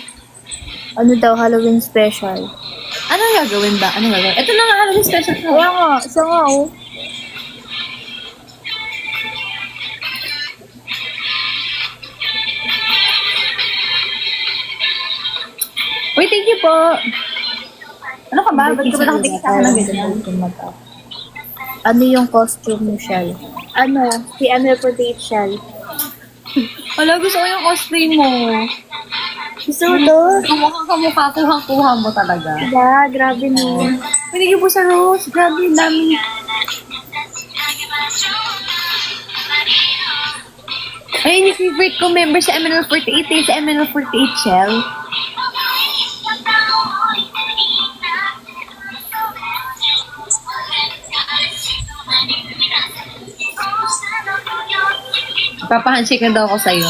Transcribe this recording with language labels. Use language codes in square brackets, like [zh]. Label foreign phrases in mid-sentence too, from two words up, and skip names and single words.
[tl] Ano daw, Halloween special. Anong gagawin ba? Anong gagawin? Ito na nga Halloween special ko. Kaya nga, isa nga oh. Uy, [en] thank you po. [tl] Ano ka ba? Ba't ka ba nakatingin sa akin ng ganyan? Ano yung costume mo, Shell? Ano? Si ML48 Shell. Wala, gusto ko yung cosplay mo. Gusto mo to? Kumukhang kamukha, kuhang-kuha mo talaga. Yeah, grabe no. [en] Thank you [tl] po sa Rose. Grabe, dami. Ayun yung favorite ko member sa MNL48 eh, sa MNL48 Shell. Papahandshake na daw ako sa'yo.